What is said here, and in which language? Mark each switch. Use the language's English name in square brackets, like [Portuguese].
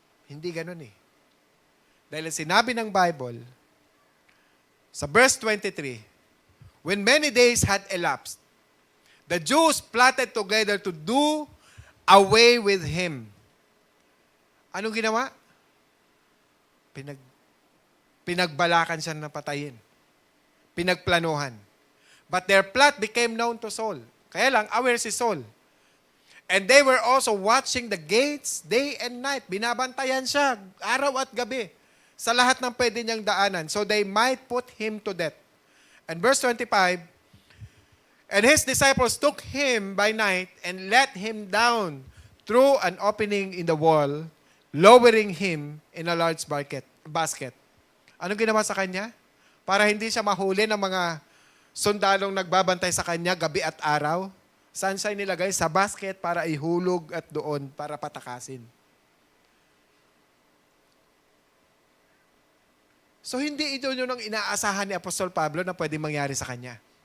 [Filipino] Hindi ganun Dahil sinabi ng Bible, sa verse 23, [English] when many days had elapsed, the Jews plotted together to do away with him. [Filipino] Anong ginawa? Pinagbalakan siya na patayin. Pinagplanuhan. [English] But their plot became known to Saul. [Filipino] Kaya lang, aware si Saul. [English] And they were also watching the gates day and night. [Filipino] Binabantayan siya araw at gabi sa lahat ng pwede niyang daanan. [English] So they might put him to death. And verse 25, and his disciples took him by night and let him down through an opening in the wall, lowering him in a large basket. [Filipino] Anong ginawa sa kanya? Para hindi siya mahuli ng mga sundalong nagbabantay sa kanya gabi at araw. Saan siya nilagay? Sa basket para ihulog at doon para patakasin. So hindi ito yung inaasahan ni Apostol Pablo na pwede mangyari sa kanya.